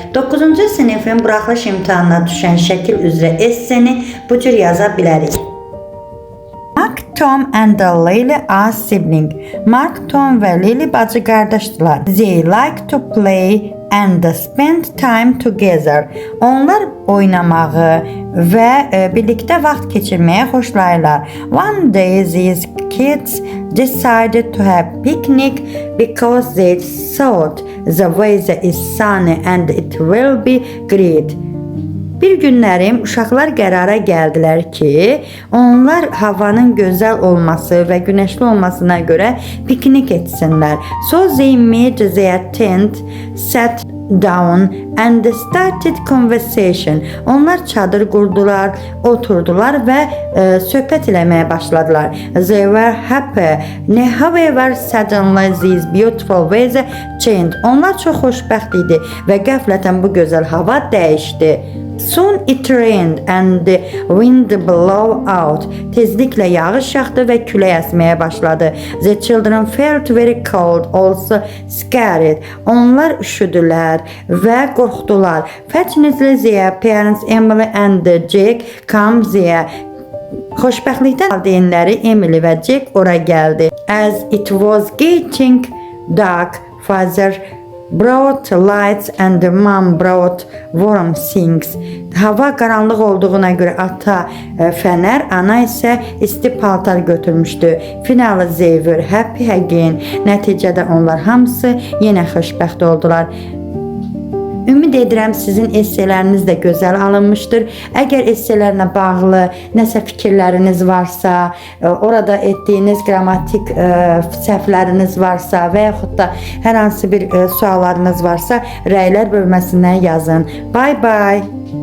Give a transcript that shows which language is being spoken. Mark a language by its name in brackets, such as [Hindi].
[Azerbaijani] 9-cu sinifin buraxılış imtahanına düşən şəkil üzrə esseni bu cür yaza bilərik. [English] Mark, Tom and Lily are siblings. [Azerbaijani] Mark, Tom və Lily bacı qardaşdılar. [English] They like to play and spend time together. [Azerbaijani] Onlar oynamağı və birlikdə vaxt keçirməyə xoşlayırlar. [English] One day these kids decided to have picnic because they thought the weather is sunny and it will be great. [Azerbaijani] Bir günlərim uşaqlar qərara gəldilər ki, onlar havanın gözəl olması və günəşli olmasına görə piknik etsinlər. [English] So they made their tent, sat down and started conversation. [Azerbaijani] Onlar çadır qurdular, oturdular və söhbət eləməyə başladılar. [English] They were happy. However, suddenly this beautiful weather changed. [Azerbaijani] Onlar çox xoşbəxt idi və qəflətən bu gözəl hava dəyişdi. [English] Soon it rained and the wind blew out. [Azerbaijani] Tezliklə yağış yağdı və külək əsməyə başladı. [English] The children felt very cold, also scared. [Azerbaijani] Onlar üşüdülər və qorxdular. [English] Fortunately, their parents Emily and Jack come there. [Azerbaijani] Xoşbəxtlikdən valideynləri Emily və Jack ora gəldi. [English] As it was getting dark, father brought lights and mom brought warm things. [Azerbaijani] Hava qaranlıq olduğuna görə ata fənər, ana isə isti paltar götürmüşdü. [English] Finally they were happy again. [Azerbaijani] Nəticədə onlar hamısı yenə xoşbəxt oldular. Ümid edirəm sizin esseləriniz də gözəl alınmışdır. Əgər esselərlə bağlı nəsə fikirləriniz varsa, orada etdiyiniz qrammatik səhvləriniz varsa və yaxud da hər hansı bir suallarınız varsa, rəylər bölməsindən yazın. Bye bye.